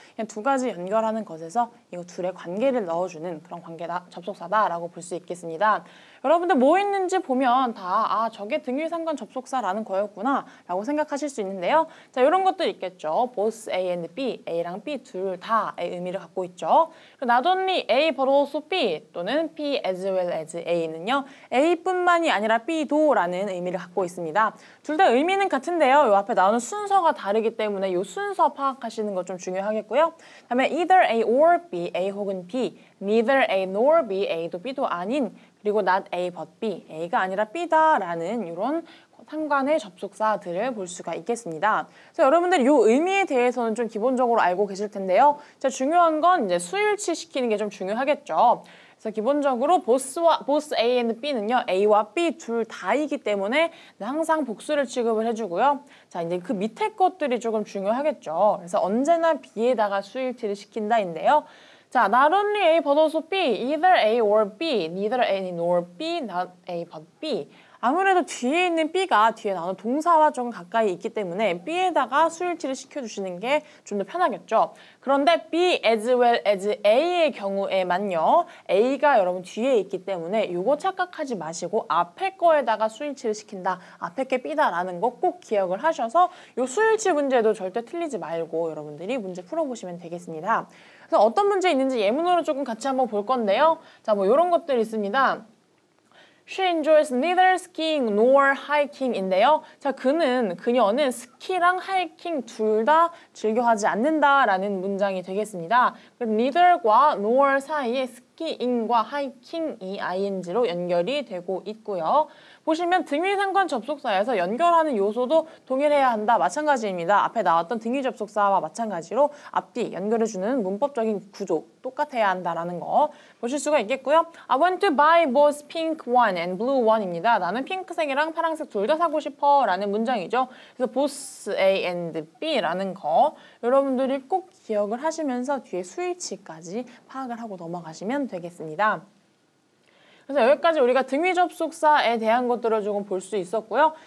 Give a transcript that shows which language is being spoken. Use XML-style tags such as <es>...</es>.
<ko>그냥 두 가지 연결하는 것에서 이거 둘의 관계를 넣어주는 그런 관계다, 접속사다라고 볼 수 있겠습니다. 여러분들 뭐 있는지 보면 다 저게 등위상관 접속사라는 거였구나 라고 생각하실 수 있는데요. 자, 이런 것들 있겠죠. both A and B, A랑 B 둘 다의 의미를 갖고 있죠. not only A but also B 또는 B as well as A는요. A뿐만이 아니라 B도 라는 의미를 갖고 있습니다. 둘 다 의미는 같은데요. 이 앞에 나오는 순서가 다르기 때문에 이 순서 파악하시는 거 좀 중요하겠고요. 다음에 either A or B, A 혹은 B, neither A nor B, A도 B도 아닌 그리고 not A but B, A가 아니라 B다라는 이런 상관의 접속사들을 볼 수가 있겠습니다. 그래서 여러분들이 이 의미에 대해서는 좀 기본적으로 알고 계실 텐데요. 자, 중요한 건 이제 수일치 시키는 게 좀 중요하겠죠. 그래서 기본적으로 both A and B는요, A와 B 둘 다이기 때문에 항상 복수를 취급을 해주고요. 자, 이제 그 밑에 것들이 조금 중요하겠죠. 그래서 언제나 B에다가 수일치를 시킨다인데요. 자, not only A but also B, either A or B, neither A nor B, not A but B. 아무래도 뒤에 있는 B가 뒤에 나오는 동사와 좀 가까이 있기 때문에 B에다가 수일치를 시켜주시는 게 좀 더 편하겠죠. 그런데 B as well as A의 경우에만요. A가 여러분 뒤에 있기 때문에 이거 착각하지 마시고 앞에 거에다가 수일치를 시킨다. 앞에 게 B다라는 거 꼭 기억을 하셔서 이 수일치 문제도 절대 틀리지 말고 여러분들이 문제 풀어보시면 되겠습니다. 그래서 어떤 문제 있는지 예문으로 조금 같이 한번 볼 건데요. 자, 뭐 이런 것들 있습니다.</ko> <en>She enjoys neither skiing nor hiking인데요.</en> <ko>자, 그녀는 스키랑 하이킹 둘 다 즐겨하지 않는다라는 문장이 되겠습니다. neither과 nor 사이에 스키잉과 하이킹이 ing로 연결이 되고 있고요. 보시면 등위 상관 접속사에서 연결하는 요소도 동일해야 한다. 마찬가지입니다. 앞에 나왔던 등위 접속사와 마찬가지로 앞뒤 연결해주는 문법적인 구조 똑같아야 한다라는 거 보실 수가 있겠고요.</ko> <en>I want to buy both pink one and blue one입니다.</en> <ko>나는 핑크색이랑 파란색 둘 다 사고 싶어 라는 문장이죠. 그래서 both A and B라는 거 여러분들이 꼭 기억을 하시면서 뒤에 스위치까지 파악을 하고 넘어가시면 되겠습니다. 그래서 여기까지 우리가 등위 접속사에 대한 것들을 조금 볼 수 있었고요.</ko>